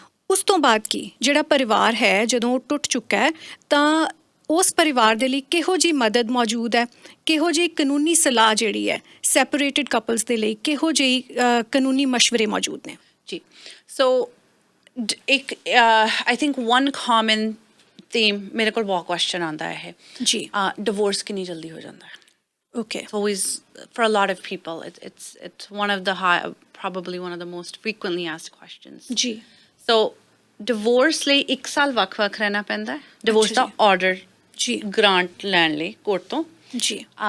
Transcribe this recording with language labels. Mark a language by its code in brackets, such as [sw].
[pa] ਉਸ ਤੋਂ ਬਾਅਦ ਕੀ ਜਿਹੜਾ ਪਰਿਵਾਰ ਹੈ ਜਦੋਂ ਉਹ ਟੁੱਟ ਚੁੱਕਾ ਹੈ ਤਾਂ ਉਸ ਪਰਿਵਾਰ ਦੇ ਲਈ ਕਿਹੋ ਜਿਹੀ ਮਦਦ ਮੌਜੂਦ ਹੈ, ਕਿਹੋ ਜਿਹੀ ਕਾਨੂੰਨੀ ਸਲਾਹ ਜਿਹੜੀ ਹੈ ਸੈਪਰੇਟਿਡ ਕਪਲਸ ਦੇ ਲਈ ਕਿਹੋ ਜਿਹੀ ਕਾਨੂੰਨੀ ਮਸ਼ਵਰੇ ਮੌਜੂਦ ਨੇ? ਜੀ। ਸੋ ਇੱਕ [en] I think one common theme [pa] ਮੇਰੇ ਕੋਲ ਬਹੁਤ ਕੁਐਸਚਨ ਆਉਂਦਾ ਹੈ ਜੀ, ਡਿਵੋਰਸ ਕਿੰਨੀ ਜਲਦੀ ਹੋ ਜਾਂਦਾ ਹੈ? [en] Okay. It's always, for a lot of people, it's one of the probably one of the most frequently asked questions. [pa] Ji. So, divorce ਲਈ 1 ਸਾਲ ਵੱਖ-ਵੱਖ ਰਹਿਣਾ ਪੈਂਦਾ ਹੈ। Divorce ਦਾ order ਜੀ ਗ੍ਰਾਂਟ ਲੈਣ ਲਈ ਕੋਰਟ ਤੋਂ। ਜੀ।